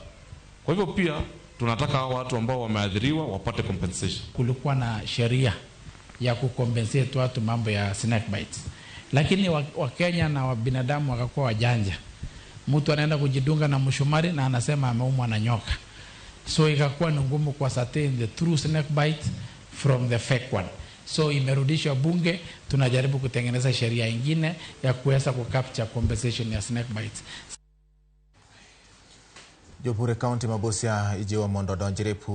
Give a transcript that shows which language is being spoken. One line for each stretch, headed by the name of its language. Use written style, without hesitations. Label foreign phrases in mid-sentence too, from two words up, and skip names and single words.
Swahili: Kwa hivyo pia tunataka hao watu ambao wameadhiriwa wapate compensation. Kulikuwa na sheria ya kukompensate watu mambo ya
English: snake bites,
Swahili: lakini Wakenya na binadamu wakakuwa wajanja. Mtu anaenda kujidunga na mshumari na anasema ameumwa na nyoka, so ikakuwa ni ngumu kwa
English: certain the true snake bite from the fake one.
Swahili: So imerudishwa bunge, tunajaribu kutengeneza sheria nyingine ya kuweza kucapture compensation ya
English: snake bites.
Luo (Kenya and Tanzania): Jopure kaunti mabosia ijiwa mondo donjire